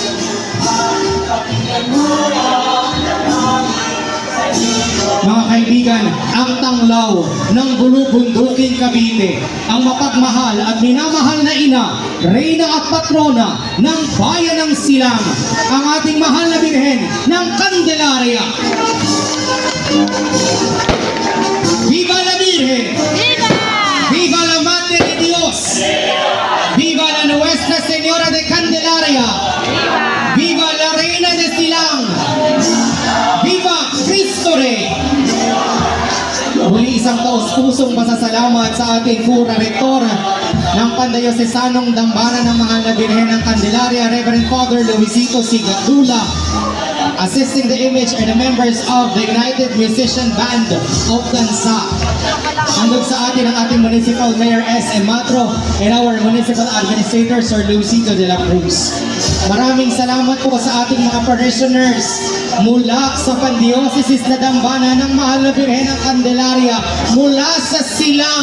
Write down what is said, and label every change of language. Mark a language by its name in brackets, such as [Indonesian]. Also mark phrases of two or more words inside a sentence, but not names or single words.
[Filipino] Mga kaibigan, ang tanglaw ng Bulubundukin Cavite, ang mapagmahal at minamahal na ina, reyna at patrona ng bayan ng Silang, ang ating mahal na Birhen ng Candelaria. [Spanish] Viva la Virgen! Viva! Viva la Madre de Dios! Viva la Nuestra Señora de Candelaria! Viva la Reina de Silang! Viva Cristo Rey! [Filipino] Muli isang taos-pusong pasasalamat sa ating Kura Rektor ng Pandiocesanong Dambana ng Mahal na Birhen ng Candelaria, [English] Reverend Father Luisito Sigadula. Assisting the image are the members of the United Musician Band of Dansa. [Filipino] Andun sa atin ang ating [English] Municipal Mayor [Filipino] S.M. [English] Matro and our Municipal Administrator Sir Luisito de la Cruz. [Filipino] Maraming salamat po sa ating mga parishioners mula sa Pandiocesis na Dambana ng Mahal na Birhen ng Candelaria, mula sa Silang.